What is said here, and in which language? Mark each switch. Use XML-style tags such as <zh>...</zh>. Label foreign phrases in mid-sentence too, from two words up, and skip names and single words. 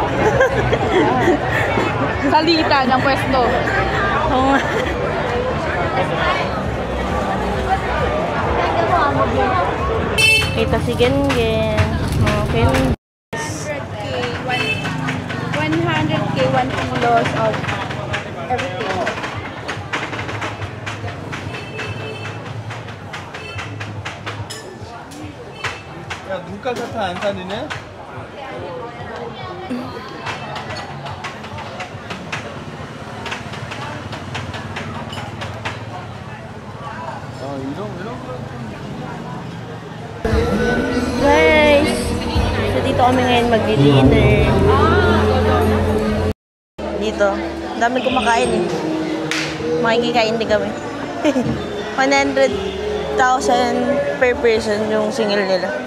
<tl>Salita ng pwesto. Oo nga. Kita si Gengen. Okay.</tl> <en>100K, 1 kilos of everything.</en> <ko>야, 눈깔 사탕 안 사니네? 이런</ko> <tl>Guys, so dito kami ngayon magdi-dinner. Dito. Dami kumakain eh. Makikikain din kami. 100,000</tl> <en>per person</en> <tl>yung single nila.</tl>